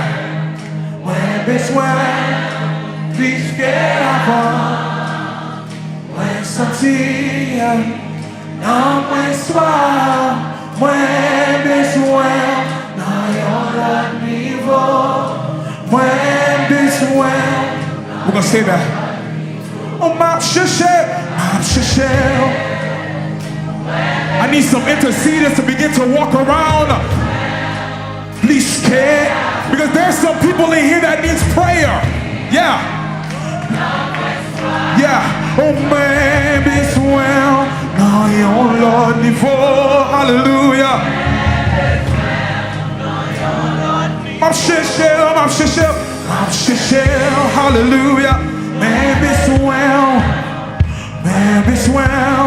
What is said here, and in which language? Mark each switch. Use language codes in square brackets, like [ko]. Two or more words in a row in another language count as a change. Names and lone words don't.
[ht] Mwen bezwen plis ke avan. Mwen santi nan mwen swa. Mwen bezwen nan yon lot nivo. Mwen bezwen. [en] We're gonna say that. [ht] Oh, map chèche. [en] I need some interceders to begin to walk around. Please care. Because there's some people in here that needs prayer. Yeah. Oh, man, [ht] bezwen nan yon lot nivo. Hallelujah. Map chèche. Hallelujah. Man, bezwen.